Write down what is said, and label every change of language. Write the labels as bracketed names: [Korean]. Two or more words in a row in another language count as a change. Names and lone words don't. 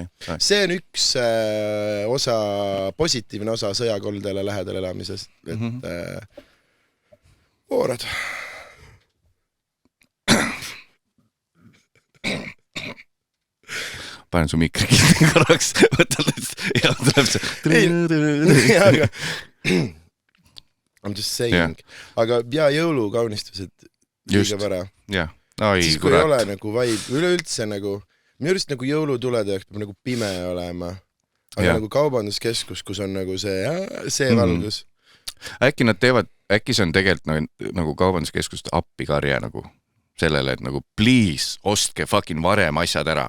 [Estonian] See on üks osa, positiivne osa sõjakoldele lähedal elamisest. Et oorad. Panen su mikri korraks, võtan ja tuleb see. [English] Aga I'm just saying. [Estonian] Aga jõulukaunistused liiga vara. Jah. Siis kui ei ole nagu vaib, üleüldse nagu, minu arust nagu jõulutulede jaoks peab nagu pime olema. Aga nagu kaubanduskeskus, kus on nagu see valgus. Äkki nad teevad, äkki see on tegelikult nagu kaubanduskeskust appikarje nagu sellele, et nagu please, ostke fucking varem asjad ära.